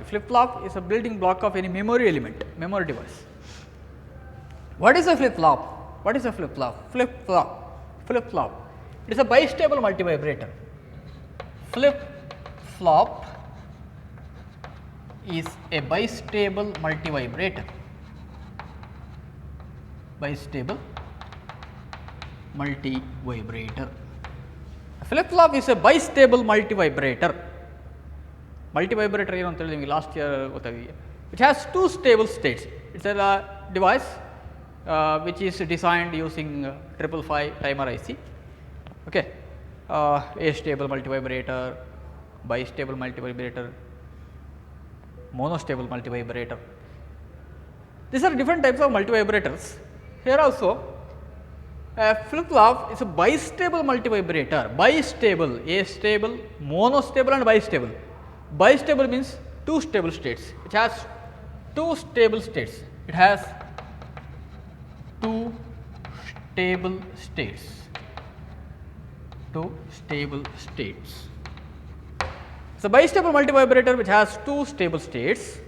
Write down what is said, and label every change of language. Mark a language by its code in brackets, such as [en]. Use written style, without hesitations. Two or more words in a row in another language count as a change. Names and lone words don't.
[en] Flip-flop is a building block of any memory element, memory device. What is a flip-flop? What is a flip-flop? Flip-flop. It is a bistable multivibrator. Flip-flop is a bistable multivibrator. Bistable multivibrator. Flip-flop is a bistable multivibrator. [kn] Multivibrator ಏನು ಅಂತ ಹೇಳಿ ನಿಮಗೆ [en] last year [kn] ಗೊತ್ತಾಗಿದೆ. [en] It has two stable states. It's a device which is designed using 555 timer IC. Okay, astable multivibrator, bistable multivibrator, monostable multivibrator. These are different types of multivibrators. Here also a flip-flop is a bistable multivibrator. Bistable, astable, monostable and bistable. Bistable means two stable states. It has two stable states. It has two stable states. Two stable states. It's a bistable multivibrator which has two stable states.